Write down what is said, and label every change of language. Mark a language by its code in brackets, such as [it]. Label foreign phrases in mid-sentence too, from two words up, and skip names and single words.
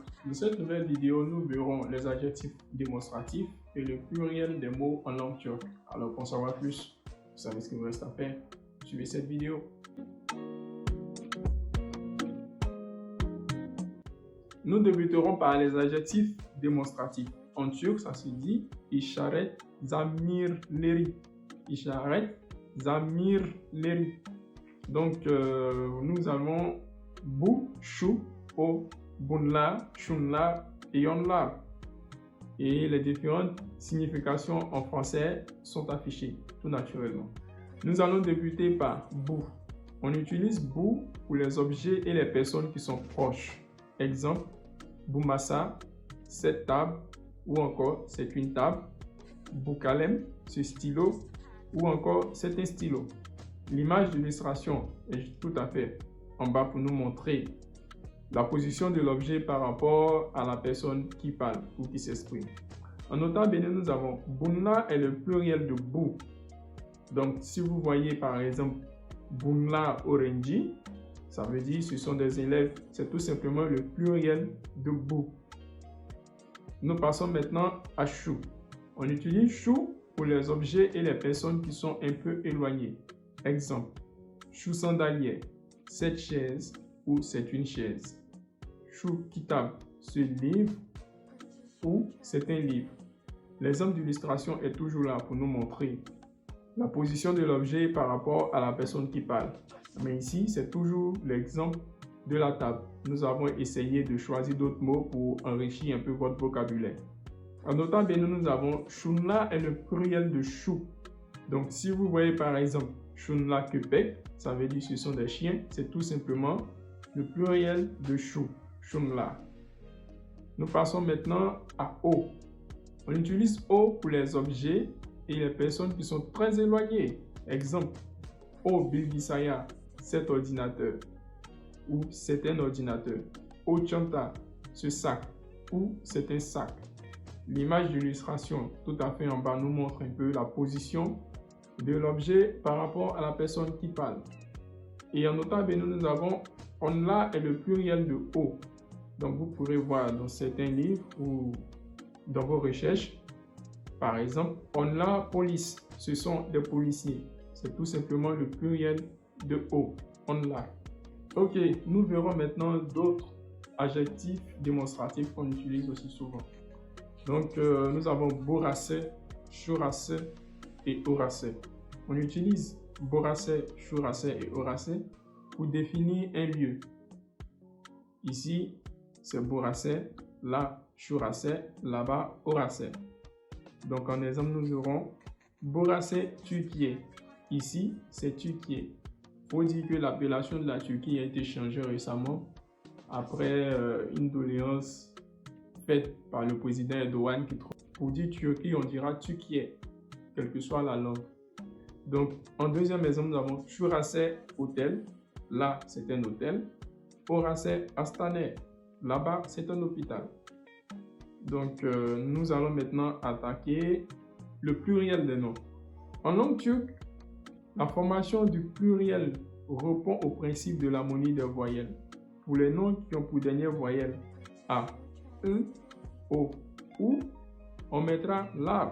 [fr] Dans cette nouvelle vidéo, nous verrons les adjectifs démonstratifs et le pluriel des mots en langue turque. Alors, pour en savoir plus, vous savez ce qu'il vous reste à faire. Suivez cette vidéo. Nous débuterons par les adjectifs démonstratifs. En turc, ça se dit [tr] işaret zamirleri. İşaret zamirleri. [fr] Donc, nous avons [tr] bu, şu, o, bunlar, şunlar [fr] et onlar. Et les différentes significations en français sont affichées tout naturellement. Nous allons débuter par bu. On utilise bu pour les objets et les personnes qui sont proches. Exemple, [tr] bu masa, [fr] cette table, ou encore c'est une table. [tr] Bu kalem, [fr] ce stylo, ou encore c'est un stylo. L'image d'illustration est tout à fait en bas pour nous montrer la position de l'objet par rapport à la personne qui parle ou qui s'exprime. En nota bene, nous avons bunlar est le pluriel de bu. Donc, si vous voyez par exemple [tr] bunlar öğrenci, [fr] ça veut dire ce sont des élèves. C'est tout simplement le pluriel de bu. Nous passons maintenant à şu. On utilise şu pour les objets et les personnes qui sont un peu éloignées. Exemple, [tr] şu sandalye, [fr] cette chaise ou c'est une chaise. [tr] Şu kitab, [fr] ce livre ou c'est un livre. L'exemple d'illustration est toujours là pour nous montrer la position de l'objet par rapport à la personne qui parle. Mais ici, c'est toujours l'exemple de la table. Nous avons essayé de choisir d'autres mots pour enrichir un peu votre vocabulaire. En notant bien, nous avons şunlar est le pluriel de şu. Donc, si vous voyez par exemple [tr] şunlar köpek, [fr] ça veut dire ce sont des chiens, c'est tout simplement le pluriel de [tr] şu, şunlar. [fr] Nous passons maintenant à o. On utilise o pour les objets et les personnes qui sont très éloignées. Exemple, [tr] o bilgisayar, [fr] cet ordinateur ou c'est un ordinateur. [tr] O çanta, [fr] ce sac ou c'est un sac. L'image d'illustration tout à fait en bas nous montre un peu la position de l'objet par rapport à la personne qui parle. Et en notant bien, nous avons onlar est le pluriel de o. Donc vous pourrez voir dans certains livres ou dans vos recherches, par exemple, onlar police, ce sont des policiers. C'est tout simplement le pluriel de [tr] o, onlar. [fr] Ok, nous verrons maintenant d'autres adjectifs démonstratifs qu'on utilise aussi souvent. Donc, nous avons [tr] burası, şurası [fr] et orası. On utilise [tr] burası, şurası [fr] et orası pour définir un lieu. Ici, c'est burası, là, şurası, là-bas, orası. Donc, en exemple, nous aurons burası Türkiye. Ici, c'est Türkiye. Il faut dire que l'appellation de la Turquie a été changée récemment après une doléance faite par le président Erdogan qui trouve pour dire Turquie, on dira Türkiye, quelle que soit la langue. Donc, en deuxième exemple, nous avons şurası hôtel. Là, c'est un hôtel. [tr] Orası hastane. [fr] Là-bas, c'est un hôpital. Donc, nous allons maintenant attaquer le pluriel des noms. En langue turque, la formation du pluriel répond au principe de l'harmonie des voyelles. Pour les noms qui ont pour dernière voyelle A, E, O, U, on mettra l'arbre.